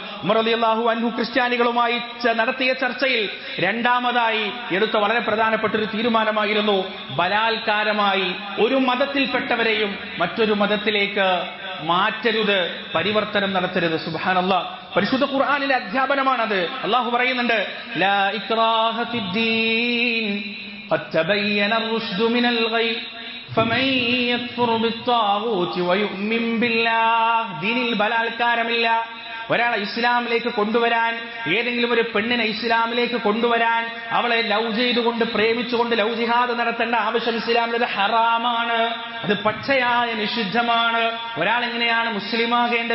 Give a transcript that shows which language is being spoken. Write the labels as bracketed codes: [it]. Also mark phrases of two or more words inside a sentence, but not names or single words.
[ml] ഉമർ [ar] رضي الله عنه [ml] ക്രിസ്ത്യാനികളുമായി നടത്തിയ ചർച്ചയിൽ രണ്ടാമതായി എടുത്ത വളരെ പ്രധാനപ്പെട്ട ഒരു തീരുമാനമായിരുന്നു, ബലാത്കാരമായി ഒരു മതത്തിൽപ്പെട്ടവരെയും മറ്റൊരു മതത്തിലേക്ക് മാറ്റരുത്, പരിവർത്തനം നടത്തരുത്. സുബ്ഹാനല്ലാഹ്, പരിശുദ്ധ ഖുർആനിലെ അധ്യാപനമാണത്. അല്ലാഹു പറയുന്നുണ്ട്, [ar] لا إكراه في الدين قد تبين الرشد من الغي فمن يكفر بالطاغوت ويؤمن بالله. [ml] ദീനിൽ ബലാത്കാരമില്ല. ഒരാളെ ഇസ്ലാമിലേക്ക് കൊണ്ടുവരാൻ, ഏതെങ്കിലും ഒരു പെണ്ണിനെ ഇസ്ലാമിലേക്ക് കൊണ്ടുവരാൻ, അവളെ ലവ് ചെയ്തുകൊണ്ട് പ്രേമിച്ചുകൊണ്ട് [en] love jihad [ml] നടത്തേണ്ട ആവശ്യം ഇസ്ലാമിൽ ഹറാമാണ്. അത് പച്ചയായ നിഷിദ്ധമാണ്. ഒരാൾ എങ്ങനെയാണ് മുസ്ലിമാകേണ്ടത്?